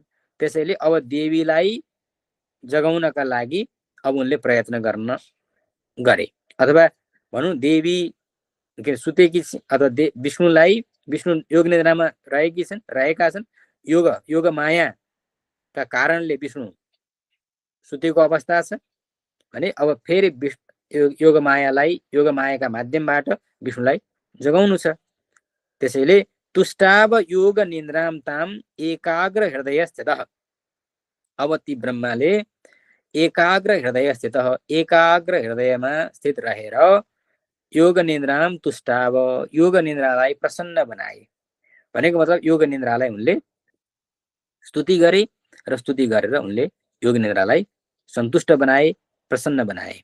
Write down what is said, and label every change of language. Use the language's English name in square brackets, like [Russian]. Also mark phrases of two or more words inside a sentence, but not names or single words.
[Nepali] त्यसैले अब देवीलाई जगाउनका लागि अब उनले प्रयत्न गरे अथवा भनौँ देवी सुतेकी अथवा विष्णु योग निद्रामा रहेका छन्। योग मायाका कारणले विष्णु सुतेको अवस्था छ भने अब फेरि योग मायाका माध्यमबाट विष्णुलाई जगाउनु छ। [Sanskrit] त्यसैले तुष्टाव योग निन्द्राम ताम एकाग्र हृदय स्थितः, [Nepali] अब ती ब्रह्माले एकाग्र हृदय स्थित, एकाग्र हृदयमा स्थित रहेर [Sanskrit] योग निन्द्राम तुष्टाव, [Nepali] योग निन्द्रालाई प्रसन्न बनाए। भनेको मतलब योग निन्द्रालाई उनले स्तुति गरे र स्तुति गरेर उनले योग निन्द्रालाई सन्तुष्ट बनाए, प्रसन्न बनाए।